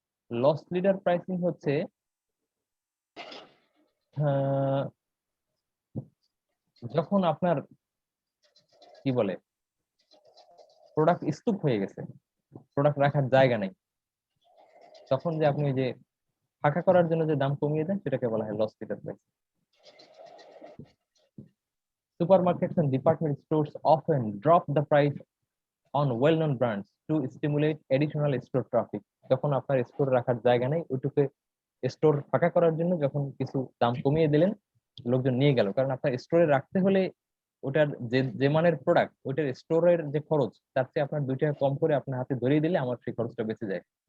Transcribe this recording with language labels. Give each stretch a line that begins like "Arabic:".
Bangla: Loss leader pricing হচ্ছে আহ, যখন আপনার কি বলে, প্রোডাক্ট স্তূপ হয়ে গেছে, প্রোডাক্ট রাখার জায়গা নেই, তখন যে আপনি ওই যে ফাঁকা করার জন্য যে দাম কমিয়ে দেন, সেটাকে বলা হয় loss leader price.
English: Supermarkets and department stores often drop the price on well-known brands to stimulate additional store traffic.
Bangla: যখন আপনার স্টোর রাখার জায়গা নেই, ওইটুকু স্টোর ফাঁকা করার জন্য যখন কিছু দাম কমিয়ে দিলেন, লোকজন নিয়ে গেল, কারণ আপনার স্টোরে রাখতে হলে ওটার যে যে মানের প্রোডাক্ট, ওইটার স্টোরের যে খরচ, তার চেয়ে আপনার 2 টাকা কম করে আপনার হাতে ধরিয়ে দিলে আমার সেই খরচটা বেঁচে যায়।